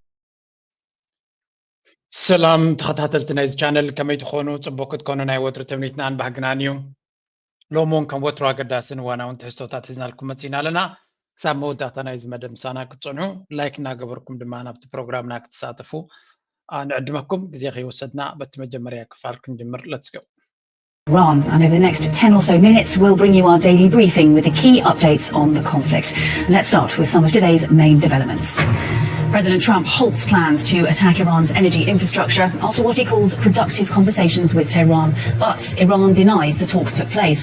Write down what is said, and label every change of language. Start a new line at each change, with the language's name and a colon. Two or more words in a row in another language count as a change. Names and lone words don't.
Tigrinya: ሰላም ተኸታተልቲ ናይዚ ቻነል ከመይ ትኾኑ ጽቡቕ ክትኮኑ ናይ ወትሪ ትምኒትናን ባህግናን እዩ ሎሞን ከም ወትሮ ኣገዳስን እዋናውን ትሕዝቶታት ሒዝናልኩም መፂና ኣለና ክሳብ መወዳእታ ናይዚ መደብ ምሳና ክትጽንዑ ላይክ እናገበርኩም ድማ ናብቲ ፕሮግራምና ክትሳተፉ ንዕድመኩም ግዜ ከይወሰድና በቲ መጀመርያ ክፋል ክንጅምር
English: let's go. Iran, and over the next 10 or so minutes we'll bring you our daily briefing with the key updates on the conflict. And let's start with some of today's main developments. President Trump halts plans to attack Iran's energy infrastructure after what he calls productive conversations with Tehran, but Iran denies the talks took place.